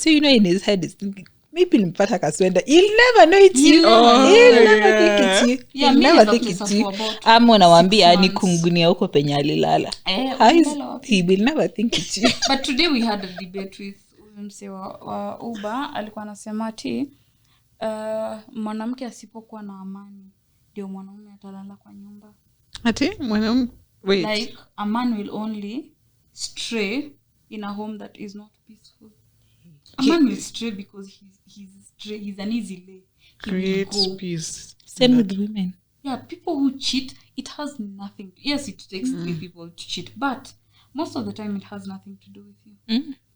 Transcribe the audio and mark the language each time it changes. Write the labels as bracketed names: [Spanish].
[English] So you know in his head is thinking, maybe [Swahili] nimpata kaswenda. [English] You'll never know it's you. You'll never think it's you. Yeah, You'll never think it's you. [Swahili] Ama unawambia ni kungunia huko penye alilala. [English] He will never think it's you. But today we had a debate with [Swahili] mse wa [English] Uber. [Swahili] Alikuwa anasema ati mwanamke asipokuwa na amani ndio mwanaume atalala kwa nyumba. Ati mwanaume [English] wait. Like a man will only stray in a home that is not peaceful. A man will stray because he's an easy lay. Creates peace. Same with women. Yeah, people who cheat, it has nothing. Yes, it takes 3 people to cheat, but most of the time it has nothing to do with you.